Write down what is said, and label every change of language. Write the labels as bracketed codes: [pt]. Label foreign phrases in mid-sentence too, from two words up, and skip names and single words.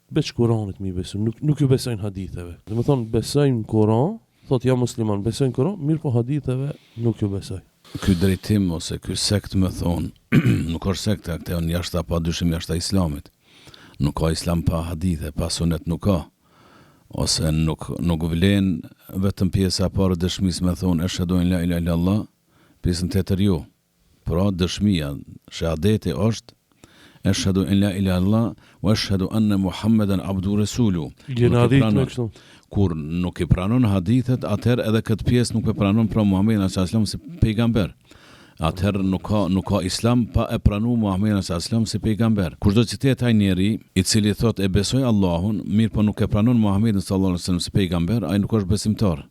[sq] veç Kuranit mi besu, nuk ju besojnë haditheve. Dhe më thonë, besojnë Kuran, thot ja musliman, besojnë Kuran, mirë po haditheve nuk ju besoj. Ky drejtim ose ky sekt më thonë, nuk është sekta, këte janë jashta pa dyshim jashta islamit. Nuk ka islam pa hadithe, pa sunet nuk ka. Ose nuk vlen vetëm pjesa e parë dëshmisë me thonë [ar] أشهد أن لا إله إلا الله, [sq] pjesën tjetër jo. Pra dëshmia, shahadeti është [ar] أشهد أن لا إله إلا الله وأشهد أن محمدا عبد رسول. [sq] Kur nuk i pranon hadithet, atëherë edhe këtë pjesë nuk e pranon pra Muhammedin [ar] صلى الله عليه وسلم [sq] si pejgamber. Atëherë nuk ka islam pa e pranu Muhammedin [ar] صلى الله عليه وسلم [sq] si pejgamber. Kushdo që të jetë ai njeri i cili thot e besoj Allahun, mirë po nuk e pranon Muhammedin [ar] صلى الله عليه وسلم [sq] si pejgamber, ai nuk është besimtar.